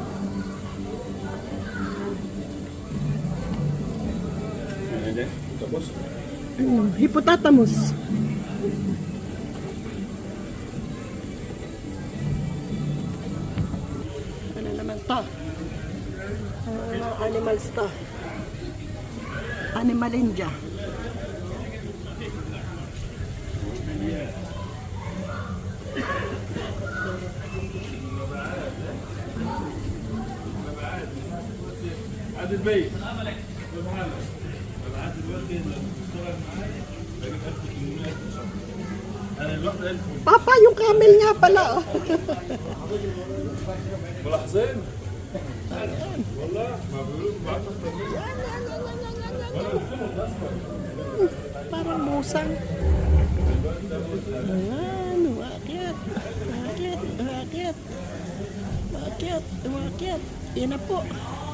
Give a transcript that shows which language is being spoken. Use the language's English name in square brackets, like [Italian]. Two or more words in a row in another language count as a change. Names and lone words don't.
[Filipino] Tapos, Hippopotamus. Ano naman to? Ano animals to? Animal India. [Arabic] عادل بيه [Filipino] Papa, yung camel nga pala. Oh. [Arabic] ملاحظين والله ما بيقولوا [Filipino] Parang musang. Ayan, umakyat. Umakyat, umakyat. Umakyat, umakyat. Yan na po.